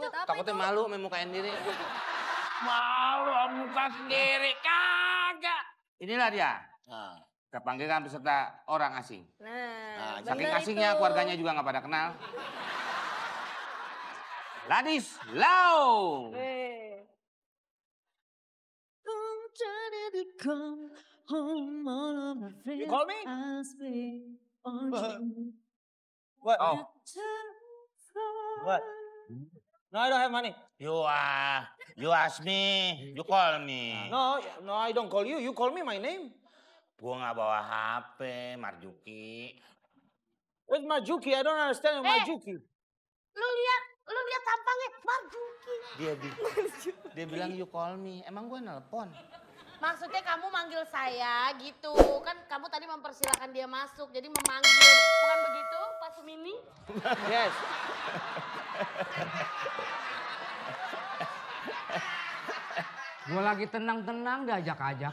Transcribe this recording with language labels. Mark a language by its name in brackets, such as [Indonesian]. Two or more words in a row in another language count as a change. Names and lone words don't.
[Indonesian] takutnya malu memukain diri. Malu muka sendiri kagak. Inilah dia. Nah, Kita panggilkan peserta orang asing. Nah, Saking asingnya keluarganya juga nggak pada kenal. Ladis Lau. [English] You call me? What? Oh. What? No, I don't have money. You ask me, you call me. No, I don't call you. You call me my name. [Indonesian] Gua nggak bawa HP, Marjuki. [English] Where's Marjuki? I don't understand Marjuki. [Indonesian] Lu lihat tampangnya Marjuki. Dia bilang [English] you call me. [Indonesian] Emang gue nelpon. Maksudnya kamu manggil saya gitu. Kan kamu tadi mempersilahkan dia masuk, jadi memanggil. Bukan begitu, Pak Sumini? Yes. Gue lagi tenang-tenang diajak-ajak.